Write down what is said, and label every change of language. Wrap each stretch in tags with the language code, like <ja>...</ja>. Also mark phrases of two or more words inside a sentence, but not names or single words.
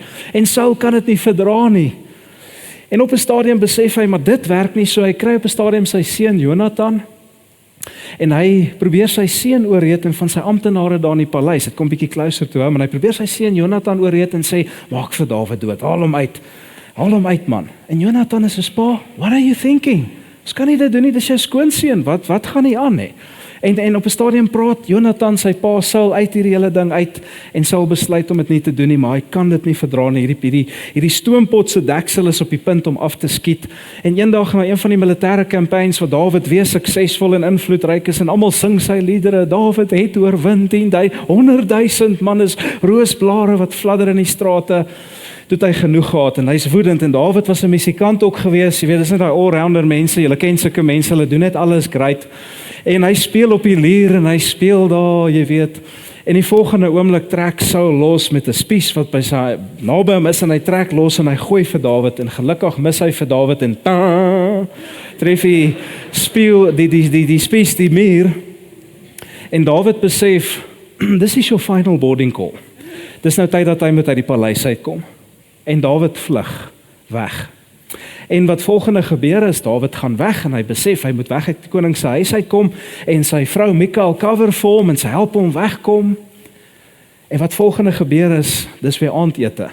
<af>En Saul kan dit nie verdra nie. En op 'n stadium besef hy maar dit werk nie, so hy kry op 'n stadium sy seun Jonathan. En hy probeer sy seun oorreed en van sy amptenare daar in die paleis, dit kom bietjie closer toe hom, en hy probeer sy seun Jonathan oorreed en sê, maak vir Dawid dood, haal hom uit man. En Jonathan is so, pa,</af> <en>what are you thinking?</en> <af>Ons kan nie dit doen nie, dis jou skoonseun, wat gaan nie aan nie? En op 'n stadium praat Jonathan sy pa Saul uit hierdie hele ding uit en Saul besluit om dit nie te doen nie, maar hy kan dit nie verdra nie. Hierdie stoompot se deksel is op die punt om af te skiet. En eendag na een van die militêre campaigns waar Dawid weer suksesvol en invloedryk is en almal sing sy liedere, Dawid het oorwin 100,000 man is roosblare wat fladder in die strate. Toe hy genoeg gehad en hy's woedend en Dawid was 'n musikant ook gewees. Jy weet, dis net daai all-rounder mense, jy ken sulke mense, hulle doen net alles great. En hy speel op die lier en hy speel daar, jy weet. En die volgende oomblik trek Saul los met 'n spies wat by sy naby hom is en hy trek los en hy gooi vir Dawid en gelukkig mis hy vir Dawid en tref hy speel die spies die muur. En Dawid besef, dis is jou</af> <en>final boarding call.</en> <af>Dis nou tyd dat hy met uit die paleis uitkom. En Dawid vlug weg. En wat volgende gebeur is, Dawid gaan weg en hy besef, hy moet weg uit die koning se huis uitkom en sy vrou Michal cover vir hom en sy help hom wegkom. En wat volgende gebeur is, dis weer aandete.</af>